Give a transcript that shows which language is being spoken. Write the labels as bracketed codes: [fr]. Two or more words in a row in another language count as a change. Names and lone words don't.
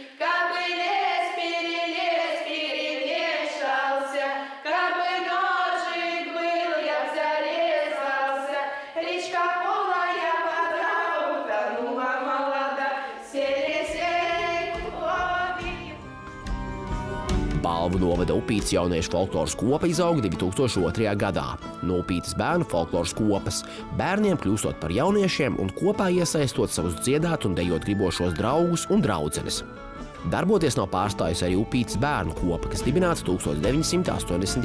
[ru] Как бы лес перемешался, как бы ножик был, я б зарезался. Речка полая вода, утонула молода, селезень ловит. [lv] Balvu novada Upītes jauniešu folkloras kopa izauga 2002. gadā. No Upītes bērnu folkloras kopas bērniem kļūstot par jauniešiem un kopā iesaistot savus dziedāt un dejot gribošos draugus un draudzenes. Darboties nav pārstājusi arī Upītes bērnu kopa, kas dibināts 1980.